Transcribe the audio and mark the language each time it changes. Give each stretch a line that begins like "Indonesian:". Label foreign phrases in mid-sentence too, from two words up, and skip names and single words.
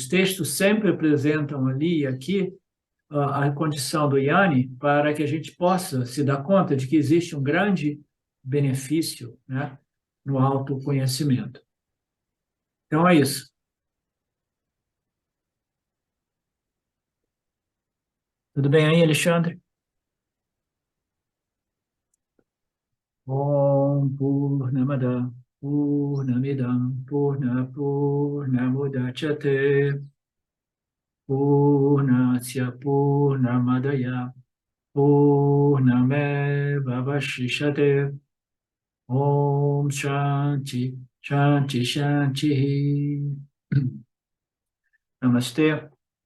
Portuguese: Os textos sempre apresentam ali e aqui a condição do Yanni para que a gente possa se dar conta de que existe um grande benefício, né, no autoconhecimento. Então, é isso. Tudo bem aí, Alexandre?
Sanskrit: Om Purnamada Purnamidam Purnamudachyate Purnasya Purnamadaya Purnameva Vashishyate Om Shanti Shanti Shanti Namaste.